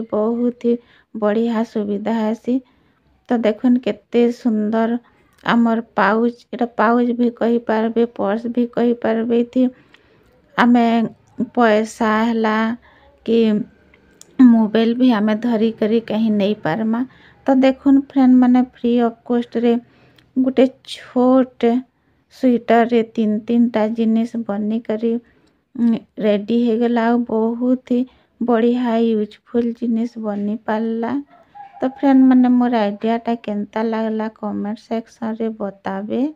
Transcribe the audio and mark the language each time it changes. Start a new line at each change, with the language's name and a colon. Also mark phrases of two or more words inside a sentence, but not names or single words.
Hindi: बहुत ही बढ़िया
Odia: ସୁବିଧା ହେଇଛି। ତ ଦେଖନ୍ତୁ କେତେ ସୁନ୍ଦର ଆମର ପାଉଚ୍ ଏଇଟା ପାଉଚ୍ ବି କହିପାରିବେ ପର୍ସ ବି କହିପାରିବେ। ଥି ଆମେ ପଇସା ହେଲା କି ମୋବାଇଲ୍ ବି ଆମେ ଧରି କରି କହିଁ ନେଇ ପାରିମା। ତ ଦେଖନ୍ତୁ ଫ୍ରେଣ୍ଡ୍ ମାନେ
English: free of cost
Odia: ରେ ଗୋଟେ ଛୋଟ ସ୍ୱେଟର ରେ ତିନି ତିନି ଟା ଜିନିଷ ବନି କରି ରେଡି ହେଇଗଲା। ଆଉ
Hindi: बहुत ही बढ़िया
Odia: ୟୁଜଫୁଲ୍ ଜିନିଷ ବନି ପାରିଲା। ତ ଫ୍ରେଣ୍ଡ୍ ମାନେ ମୋର ଆଇଡିଆ ଟା କେନତା ଲାଗିଲା କମେଣ୍ଟ ସେକ୍ସନ ରେ ବତାଇବେ।